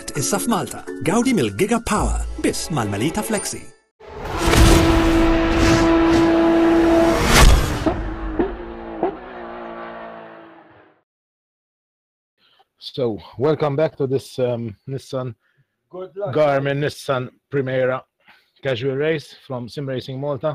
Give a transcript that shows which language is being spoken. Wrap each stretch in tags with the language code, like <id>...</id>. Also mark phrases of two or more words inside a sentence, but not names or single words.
<mt>issa f'Malta. Gawdi mill-Giga Power, biss mal-Melita Flexi.</mt> <en>So, welcome back to this Nissan Garmin Nissan Primera casual race from Sim Racing Malta.</en>